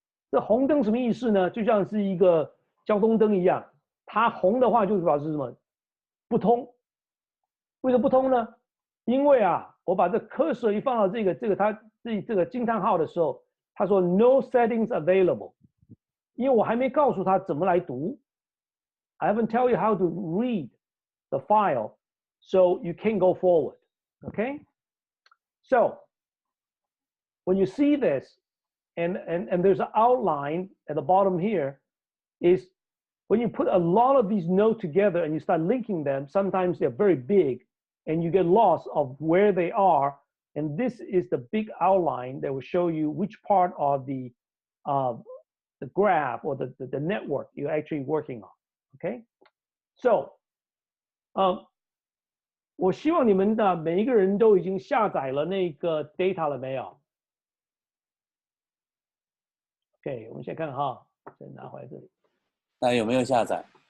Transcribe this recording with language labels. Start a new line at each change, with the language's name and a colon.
Chinese: 这红灯什么意思呢？就像是一个交通灯一样，它红的话就表示什么？不通。为什么不通呢？因为我把这 cursor 一放到这个惊叹号的时候，他说
English: no settings available，
Chinese: 因为我还没告诉他怎么来读。
English: I haven't tell you how to read the file, so you can't go forward. Okay? So when you see this, and there's an outline at the bottom here, is when you put a lot of these notes together and you start linking them, sometimes they're very big and you get lost of where they are. And this is the big outline that will show you which part of the graph or the network you're actually working on. Okay?
Chinese: So, 我希望你们的每一个人都已经下载了那个 data 了没有？ OK， 我们先看哈，先拿回来这里。那有没有下载？